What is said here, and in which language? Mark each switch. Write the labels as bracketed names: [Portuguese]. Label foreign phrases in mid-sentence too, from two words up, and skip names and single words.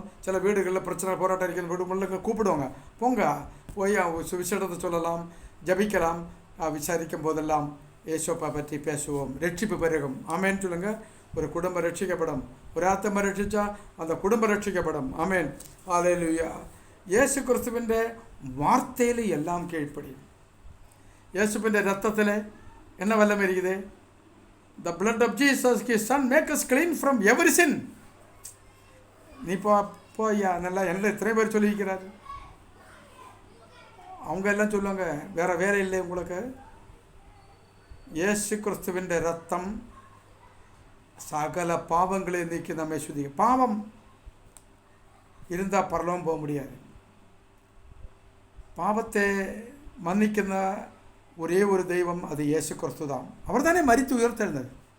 [Tamil] சில வீடுகளில் பிரச்சனை போராட்டம் இருக்கிற வீடு முழுக்க கூப்பிடுவாங்க, போங்க போய் சுவிசேஷத்தை சொல்லலாம், ஜபிக்கலாம். விசாரிக்கும் போதெல்லாம் இயேசுப்பை பற்றி பேசுவோம். ரட்சிப்பு பெருகும். ஆமேன் சொல்லுங்க. ஒரு குடும்பம் ரட்சிக்கப்படும். ஒரு ஆத்மா ரட்சிச்சா அந்த குடும்பம் ரட்சிக்கப்படும். ஆமேன். ஹல்லேலூயா. [Malayalam] യേശു ക്രിസ്തുവിൻ്റെ വാർത്തയിൽ എല്ലാം കീഴ്പ്പടിയും. യേശുവിൻ്റെ രക്തത്തിൽ എന്ന വല്ലം ഇരിക്കുന്നത്? [English] The blood of Jesus, his son, make us clean from every sin. [Tamil] நீ போய்யா நல்லா என்ன எத்தனை பேர் சொல்லியிருக்கிறார்? அவங்க எல்லாம் சொல்லுவாங்க வேற இல்லை உங்களுக்கு. [Malayalam] യേശു ക്രിസ്തുവിൻ്റെ രക്തം [Tamil] சகல பாவங்களை நீக்கி நம்மை சுத்திகரிக்கும். பாவம் இருந்தால் பரலோகம் போக முடியாது. பாவத்தை மன்னிക്കുന്ന ஒரே ஒரு தெய்வம் அது இயேசு கிறிஸ்து தான். அவர் தானே மரித்து உயர்த்தெழுந்தது.